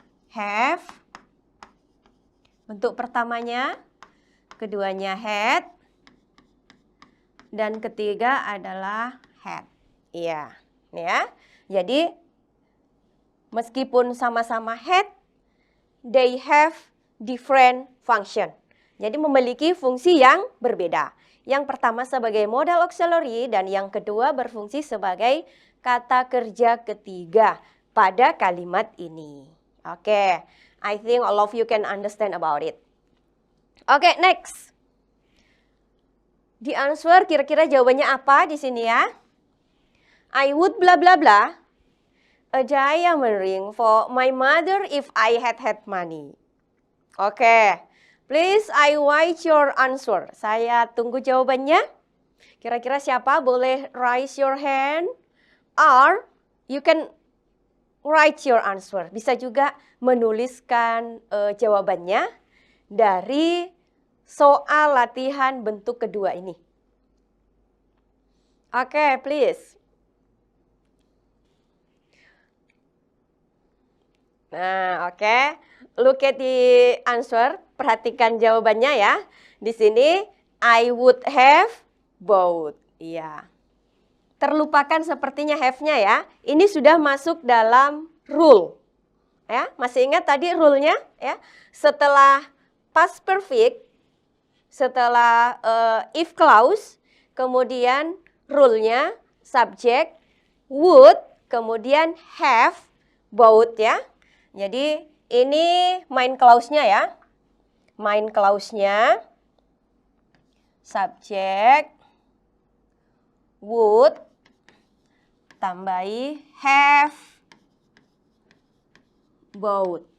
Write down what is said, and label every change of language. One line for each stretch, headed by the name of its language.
Indonesian: Have, bentuk pertamanya, keduanya had, dan ketiga adalah had. Iya, ya. Jadi meskipun sama-sama
English: had, they have different function.
Indonesian: Jadi memiliki fungsi yang berbeda. Yang pertama sebagai modal auxiliary dan yang kedua berfungsi sebagai kata kerja ketiga pada kalimat ini.
English: Oke, I think all of you can understand about it. Oke, next. The answer
Indonesian: kira-kira jawabannya apa di sini ya?
English: I would bla bla bla a diamond ring for my mother if I had money. Oke. Please I wait your answer.
Indonesian: Saya tunggu jawabannya. Kira-kira siapa boleh
English: raise your hand? Or you can write your answer.
Indonesian: Bisa juga menuliskan jawabannya dari soal latihan bentuk kedua ini.
English: Oke, please. Nah, oke. Look at the answer.
Indonesian: Perhatikan jawabannya ya. Di sini,
English: I would have both.
Indonesian: Iya. Terlupakan sepertinya have-nya ya. Ini sudah masuk dalam rule. Ya, masih ingat tadi rule-nya ya? Setelah past perfect, setelah if clause, kemudian rule-nya subject, would, kemudian have, both ya. Jadi ini main clause-nya ya. Main clause-nya subject, would, tambahi have, both.